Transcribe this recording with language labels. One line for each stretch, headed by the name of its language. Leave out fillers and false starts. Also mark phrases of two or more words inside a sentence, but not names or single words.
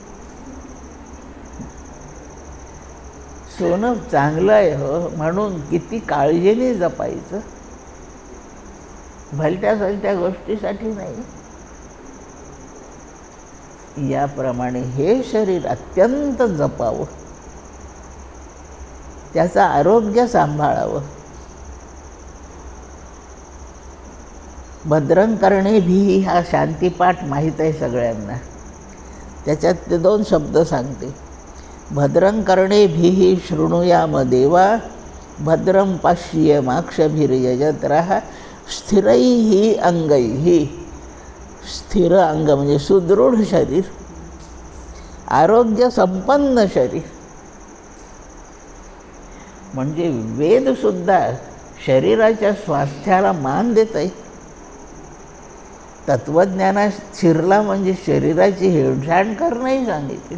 Marathi: सोनं चांगलं आहे हो म्हणून किती काळजीने जपायचं, भलत्या सलत्या गोष्टीसाठी नाही. याप्रमाणे हे शरीर अत्यंत जपावं, त्याचं आरोग्य सांभाळावं.
Sanskrit: भद्रं कर्णेभिः
Marathi: हा शांतीपाठ माहीत आहे सगळ्यांना. त्याच्यात ते 2 शब्द सांगते.
Sanskrit: भद्रं कर्णेभिः शृणुयाम देवा, भद्रं पश्येमाक्षभिर्यजत्राः, स्थिरैः अंगैः.
Marathi: स्थिर अंग म्हणजे सुदृढ शरीर, आरोग्य संपन्न शरीर. म्हणजे वेदसुद्धा शरीराच्या स्वास्थ्याला मान देत आहे. तत्त्वज्ञानात शिरला म्हणजे शरीराची हेळसांड करणंही सांगितलं.